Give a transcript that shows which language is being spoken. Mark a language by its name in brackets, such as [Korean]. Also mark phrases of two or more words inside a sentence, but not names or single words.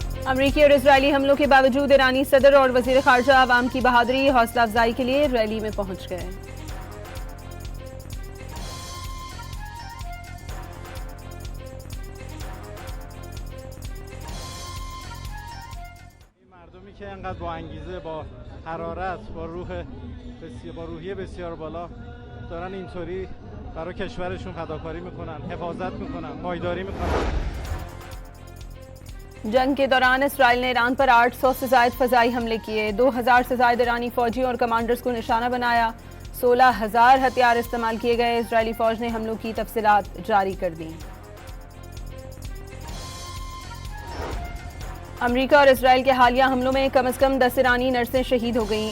[Urdu] امریکی اور اسرائیلی حملوں کے باوجود ایرانی صدر اور وزیر خارجہ عوام کی بہادری حوصلہ افزائی کے لیے ریلی میں پہنچ گئے. [Persian] مردمی که انقدر با انگیزه، با حرارت، با روحیه بسیار بالا دارن اینطوری برای کشورشون فداکاری میکنن، حفاظت میکنن، پایداری میکنن. [Urdu] جنگ کے دوران اسرائیل نے ایران پر 800 سے زیادہ فضائی حملے کیے. 2000 سے زیادہ ایرانی فوجی اور کمانڈرز کو نشانہ بنایا. 16,000 ہتھیار استعمال کیے گئے. اسرائیلی فوج نے حملوں کی تفصیلات جاری کر دی۔ امریکہ اور اسرائیل کے حالیہ حملوں میں کم سے کم 10 ایرانی نرسیں شہید ہو گئیں.